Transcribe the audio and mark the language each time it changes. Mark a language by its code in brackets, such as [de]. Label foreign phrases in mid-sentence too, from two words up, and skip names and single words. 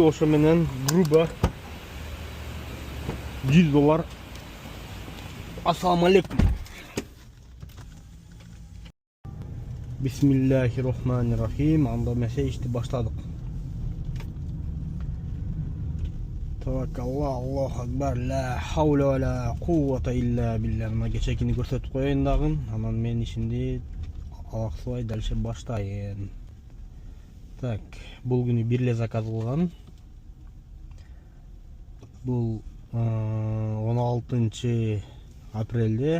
[ky] Ошо менен грубо $100. [ar] السلام عليكم. بسم الله الرحمن الرحيم. [ky] Анда месе ишти баштадык. Таваккалла, [ar] الله أكبر، لا حول ولا قوة إلا بالله. [ky] Мына кечекини көрсөтүп коеюн дагы. Анан мен ишимди алаксыбай дальше баштайын. Так, бул күнү бир эле заказ кылган. Бул 16 апрелде.